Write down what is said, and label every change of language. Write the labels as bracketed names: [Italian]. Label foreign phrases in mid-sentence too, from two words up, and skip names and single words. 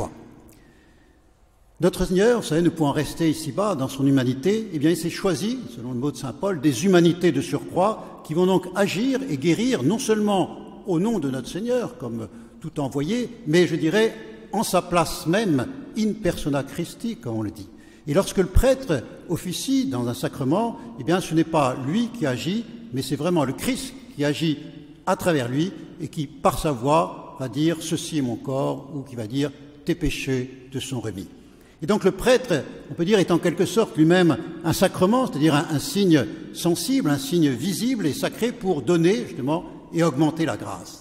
[French] » Notre Seigneur, vous savez, ne pouvant rester ici-bas dans son humanité, eh bien il s'est choisi, selon le mot de saint Paul, des humanités de surcroît qui vont donc agir et guérir non seulement au nom de notre Seigneur, comme tout envoyé, mais je dirais en sa place même, [Latin] in persona Christi, [French] comme on le dit. Et lorsque le prêtre officie dans un sacrement, eh bien ce n'est pas lui qui agit, mais c'est vraiment le Christ qui agit à travers lui et qui, par sa voix, va dire « ceci est mon corps » ou qui va dire « tes péchés te sont remis ». Et donc le prêtre, on peut dire, est en quelque sorte lui-même un sacrement, c'est-à-dire un signe sensible, un signe visible et sacré pour donner justement et augmenter la grâce.